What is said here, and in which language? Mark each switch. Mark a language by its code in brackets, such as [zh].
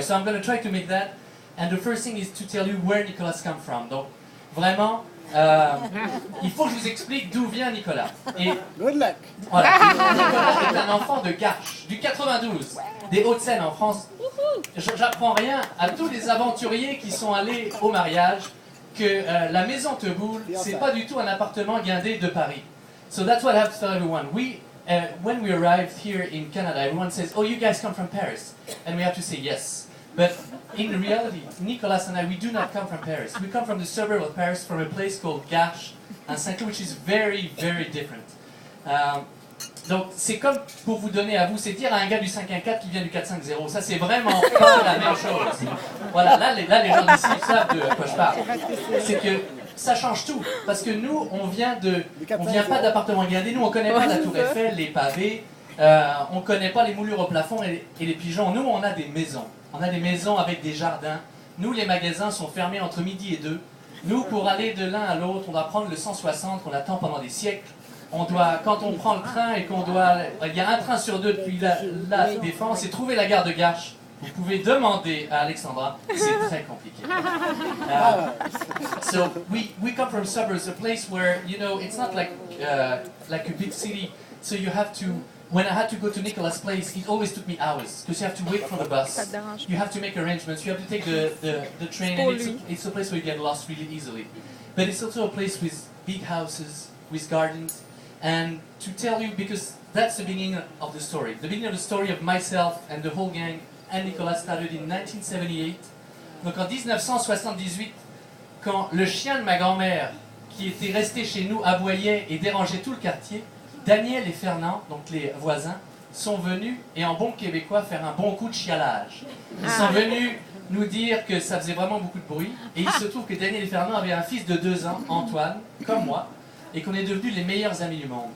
[en] So I'm going to try to make that. And the first thing is to tell you where Nicolas comes from. [fr] Donc, vraiment, il faut que je vous explique d'où vient Nicolas. Et [en] Good luck. [fr] voilà, Nicolas est un enfant de Garches, du 92, des Hauts-de-Seine en France. J'apprends rien à tous les aventuriers qui sont allés au mariage que la maison Teboul, c'est pas du tout un appartement guindé de Paris. [en] So that's what I have to tell everyone. When we arrived here in Canada, everyone says, "Oh, you guys come from Paris," and we have to say yes. But in reality, Nicolas and I, we do not come from Paris. We come from the suburb of Paris, from a place called Garches, in Saint-Cloud, which is very, very different. [fr] Donc, c'est comme pour vous donner à vous, c'est dire à un gars du 514 qui vient du 450. Ça, c'est vraiment pas la même chose. Voilà, là, les gens d'ici savent de quoi je parle. C'est que ça change tout. Parce que nous, on vient pas d'appartements guindés. Nous, on connaît pas la Tour Eiffel, les pavés. On connaît pas les moulures au plafond et les pigeons. Nous, on a des maisons. On a des maisons avec des jardins. Nous, les magasins sont fermés entre midi et 2. Nous, pour aller de l'un à l'autre, on doit prendre le 160 qu'on attend pendant des siècles. Quand on prend le train et il y a un train sur deux depuis la Défense, et trouver la gare de Garches, vous pouvez demander à Alexandra, c'est très compliqué. [en] So we come from suburbs, a place where, you know, it's not like a big city, so you have to. When I had to go to Nicolas' place, it always took me hours because you have to wait for the bus. You have to make arrangements. You have to take the train, and it's a place where you get lost really easily. But it's also a place with big houses, with gardens, and to tell you, because that's the beginning of the story. The beginning of the story of myself and the whole gang and Nicolas started in 1978. [fr] Donc en 1978, quand le chien de ma grand-mère, qui était resté chez nous, aboyait et dérangeait tout le quartier, Daniel et Fernand, donc les voisins, sont venus, et en bon québécois, faire un bon coup de chialage. Ils sont venus nous dire que ça faisait vraiment beaucoup de bruit, et il se trouve que Daniel et Fernand avaient un fils de 2 ans, Antoine, comme moi, et qu'on est devenus les meilleurs amis du monde.